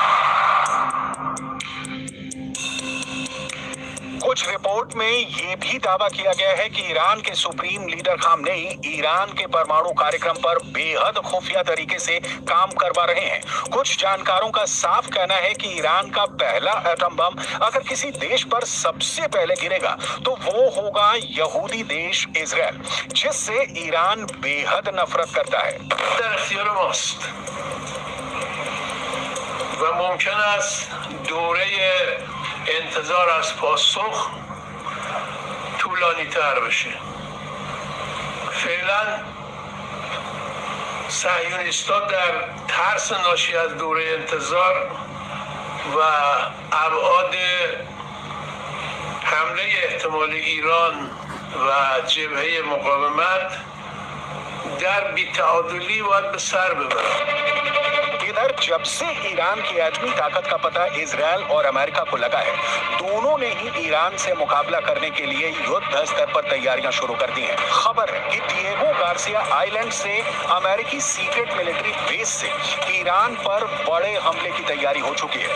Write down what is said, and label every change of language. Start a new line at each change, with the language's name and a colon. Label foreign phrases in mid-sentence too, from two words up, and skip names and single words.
Hindi: कुछ रिपोर्ट में यह भी दावा किया गया है कि ईरान के सुप्रीम लीडर खामनेई ईरान के परमाणु कार्यक्रम पर बेहद खुफिया तरीके से काम करवा रहे हैं। कुछ जानकारों का साफ कहना है कि ईरान का पहला एटम बम अगर किसी देश पर सबसे पहले गिरेगा तो वो होगा यहूदी देश इजराइल, जिससे ईरान बेहद नफरत करता है।
Persian: و ممکن است دوره انتظار از پاسخ طولانی تر بشه. فعلا صهیونیست‌ها در ترس ناشی از دوره انتظار و ابعاد حمله احتمالی ایران و جبهه مقاومت در بی‌تعادلی باید به سر ببرن.
Hindi: इधर जब से ईरान की एटमी ताकत का पता इजराइल और अमेरिका को लगा है, दोनों ने ही ईरान से मुकाबला करने के लिए युद्ध स्तर पर तैयारियां शुरू कर दी हैं। खबर है कि डिएगो गार्सिया आइलैंड से अमेरिकी सीक्रेट मिलिट्री बेस से ईरान पर बड़े हमले की तैयारी हो चुकी है।